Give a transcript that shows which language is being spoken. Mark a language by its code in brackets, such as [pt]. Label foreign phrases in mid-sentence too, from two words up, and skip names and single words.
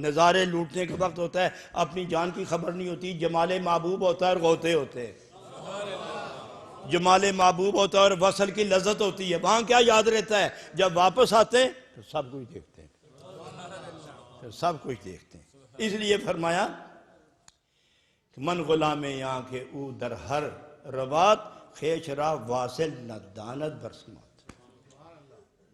[ur] نظارے لوٹنے کے وقت ہوتا ہے اپنی جان کی خبر نہیں ہوتی، جمال محبوب ہوتا ہے اور غوطے ہوتے ہیں. جمال محبوب ہوتا ہے اور وصل کی لذت ہوتی ہے، وہاں کیا یاد رہتا ہے؟ جب واپس آتے ہیں تو سب کچھ دیکھتے ہیں، تو سب کچھ دیکھتے ہیں. اس لیے فرمایا [fa] من غلام آنکھ او در ہر روات خیش را واصل نہ داند برسمات.